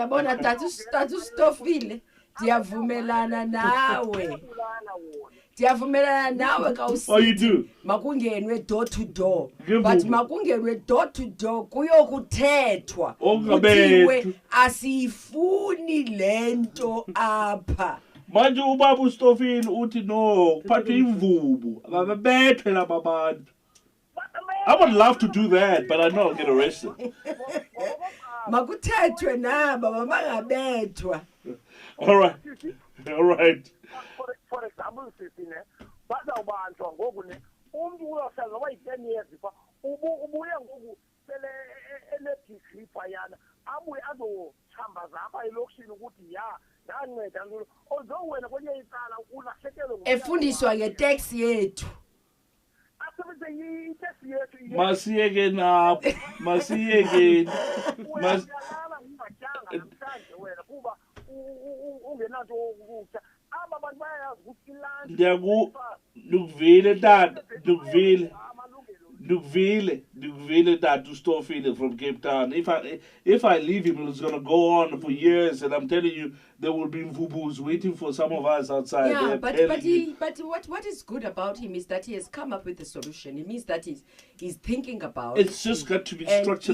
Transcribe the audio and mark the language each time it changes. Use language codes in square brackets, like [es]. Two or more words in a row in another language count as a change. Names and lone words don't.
[xh] wena tatu stofile ndiyavumelana nawe [en] Oh, you do? makungenwe door to door [xh] Ngemvubu. [en] but makungenwe door to door kuyokuthethwa [xh] Okungabethwa. kuthiwe asiyifuni lento apha Manje ubaba uStofile uthi no, kuphathwe imvubu. Ababethwe laba bantu. [en] I would love to do that, but I know I'll get arrested. [xh] makuthethwe naba bangabethwa [en] All right. All right. For example, [xh] sisine bazawubanjwa ngoku ne umntu uyohlala noba yi-10 years pha ubuye ngoku sele enedegree phayana abuye azochambaza apha elokishini ukuthi ya ndanceda ntolo although wena kwenye icala ulahlekelwe efundiswa ngeteksi yethu asebenzise iteksi yethu Masiyeke napho. Masiyeke. uyalala ungatyanga namhlanje wena kuba ungenanto ukutya aba bantu bayayazi ukuthi ilanti Ndukuvile tata, ndukuvile tata uStofile from Cape Town. [en] If I leave him, it's gonna go on for years, and I'm telling you, there will be mvubus waiting for some of us outside. Yeah, They're but telling you. what is good about him is that he has come up with a solution. It means that he's thinking about It's just got to be and structured